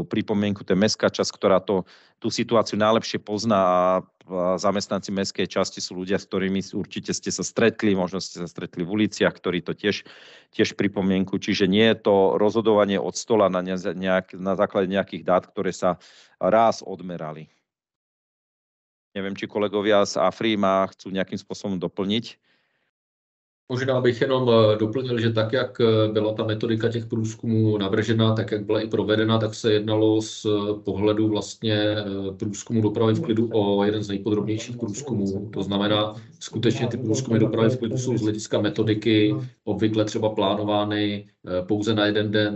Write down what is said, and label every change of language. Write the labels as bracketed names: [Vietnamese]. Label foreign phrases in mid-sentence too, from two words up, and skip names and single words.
[Slovak] Pripomienku, to je mestská časť, ktorá tú situáciu najlepšie pozná a zamestnanci mestskej časti sú ľudia, s ktorými určite ste sa stretli, možno ste sa stretli v uliciach, ktorí to tiež pripomienku. Čiže nie je to rozhodovanie od stola na základe nejakých dát, ktoré sa raz odmerali. Neviem, či kolegovia z AFRI chcú nejakým spôsobom doplniť. [Czech] Možná bych jenom doplnil, že tak, jak byla ta metodika těch průzkumů navržena, tak jak byla i provedena, tak se jednalo z pohledu vlastně průzkumu dopravy v klidu o jeden z nejpodrobnějších průzkumů. To znamená, skutečně ty průzkumy dopravy v klidu jsou z hlediska metodiky obvykle třeba plánovány pouze na jeden den.